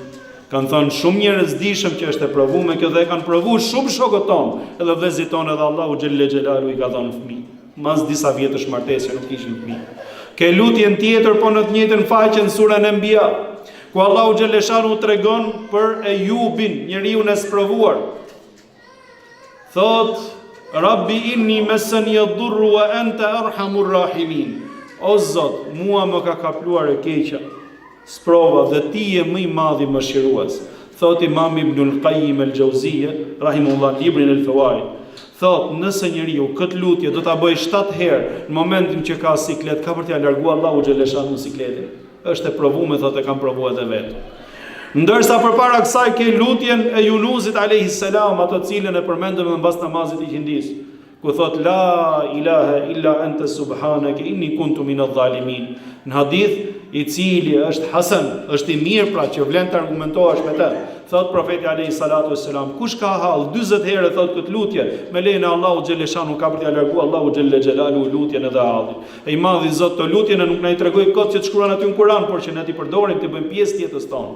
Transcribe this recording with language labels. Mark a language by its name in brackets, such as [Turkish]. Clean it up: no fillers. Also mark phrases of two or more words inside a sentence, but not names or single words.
[Albanian] Kanë thënë shumë njerëz dishëm që është e provuar me kjo dhe kanë provuar shumë shokët tonë, edhe vëllezërit tonë, edhe Allahu [Arabic] جل جلاله [Albanian] i ka dhënë fëmijë. Mas disa vjetësh martesje nuk kishin fëmijë. Ke lutjen tjetër po në të njëjtën faqe në surën Enbiya, ku Allahu xhaleshanu tregon për Ejubin, njeriu e sprovuar. [Arabic] Thot رب إني مسني الضر وأنت أرحم الراحمين. [Albanian] O Zot, mua më ka kapluar e keqja, sprova dhe ti je më i madh i mëshirues. Thot Imam Ibnul Qayyim al-Jauziyja rahimullah librin el-Fawaid. thot, nëse njeriu këtë lutje do ta bëj 7 herë në momentin që ka siklet, ka për t'ia larguar Allahu xhaleshan në sikletin. Është e provuar, thotë, e kam provuar edhe vetë. Ndërsa përpara kësaj ke lutjen e Yunusit [Arabic] عليه السلام, [Albanian] ato cilën e përmendëm në mbas namazit të qindis, ku thot [Arabic] لا إله إلا أنت سبحانك إني كنت من الظالمين. [Albanian] Në hadith i cili është hasan, është i mirë, pra që vlen të argumentohesh me të. Thot profeti [Arabic] عليه الصلاة والسلام, [Albanian] kush ka hall 40 herë thot këtë lutje, me lejen e Allahu xhaleshanu ka për t'ia larguar Allahu [Arabic] جل جلاله [Albanian] lutjen edhe hallin. E i madhi Zot të lutjen nuk na i tregoi kot që të shkruan aty në Kur'an, por që ne ti përdorim të bëjmë pjesë të jetës tonë.